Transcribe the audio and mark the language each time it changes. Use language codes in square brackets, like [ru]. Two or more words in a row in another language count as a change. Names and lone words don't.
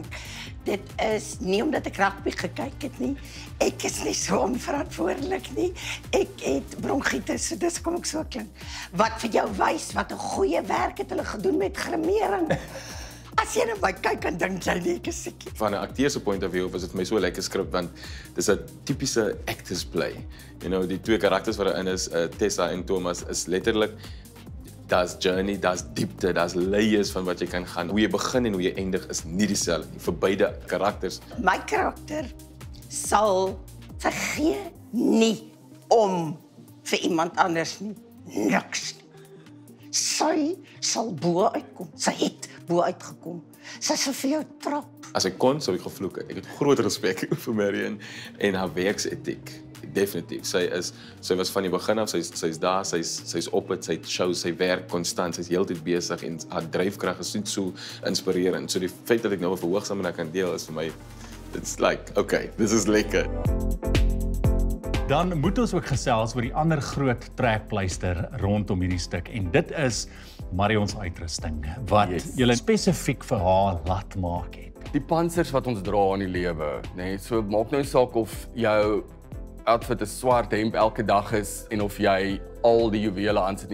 [af] Dit is nie omdat ek rugby gekyk het nie. Ek is nie so onverantwoordelik nie. Ek het bronkietes, so dis kom ek so klink. Wat vir jou wys wat 'n goeie werk het hulle gedoen met grimering. As jy nou my kyk en dink jy nie, ek is siek. Van 'n akteur se [en] point of view [af] was dit vir my so 'n lekker skrip want dis 'n tipiese [en] actors play. You know, [af] die twee karakters wat daarin is, Tessa en Thomas, is letterlik daar's journey, daar's diepte, daar's layers van wat jy kan gaan. Hoe jy begin en hoe jy eindig is nie dieselfde nie vir beide karakters. My karakter sal vergee nie om vir iemand anders nie. Niks. Sy sal bo uitkom. Sy het bo uitgekom. Sy sal vir jou trap. As ek kon, sou ek gevloek het. Ek het groot respek vir Marion en haar werksetiek. Definitief. Sy was van die begin af, sy's daar, sy's op dit, sy shows, sy werk konstant, sy's heeltyd besig en haar dryfkrag is net so inspirerend. So die feit dat ek nou 'n verhoogsaam met haar kan deel is vir my, [en] it's like, okay, this is lekker. [af] Dan moet ons ook gesels oor die ander groot trekpleister rondom hierdie stuk en dit is Marion se uitrusting wat julle spesifiek vir haar laat maak het. Die pansers wat ons dra in die lewe, nê, so maak nou saak of jou outfit 'n swart hemp elke dag is en of jy al die juwele aansit nie.